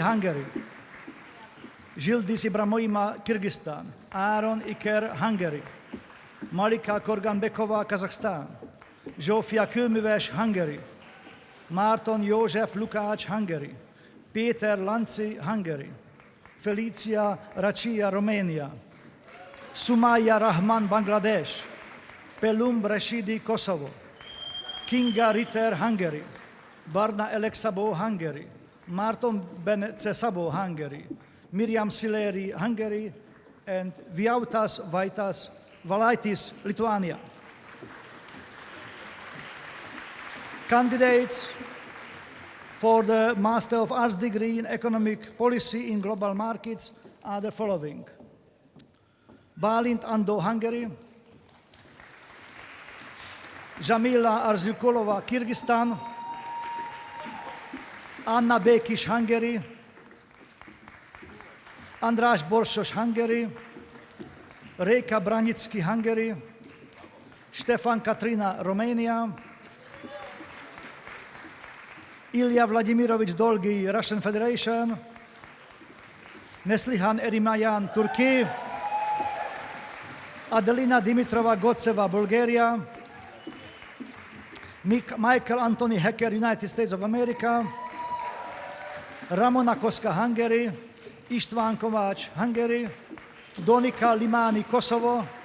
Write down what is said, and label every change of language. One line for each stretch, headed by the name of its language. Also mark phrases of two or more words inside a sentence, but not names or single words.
English: Hungary; Zsildis Ibrahimoima, Kyrgyzstan; Áron Iker, Hungary; Malika Korganbekova, Kazakhstan; Zsófia Kőműves, Hungary; Márton József Lukács, Hungary; Péter Lanci, Hungary; Felicia Raccia, Romania; Sumaya Rahman, Bangladesh; Pelum Rashidi, Kosovo; Kinga Ritter, Hungary; Barna Elek Szabo, Hungary; Márton Benece Szabo, Hungary; Miriam Sileri, Hungary; and Vyautas Vaitas Valaitis, Lithuania. Candidates for the Master of Arts degree in Economic Policy in Global Markets are the following: Bálint Andó, Hungary; Jamila Arzukolova, Kyrgyzstan; Anna Békis, Hungary; András Borsos, Hungary; Réka Branicki, Hungary; Stefan Katrina, Romania; Ilya Vladimirovich Dolgi, Russian Federation; Neslihan Erimayan, Turkey; Adelina Dimitrova Gotseva, Bulgaria; Michael Anthony Hecker, United States of America; Ramona Koska, Hungary; István Kovács, Hungary; Donika Limani, Kosovo;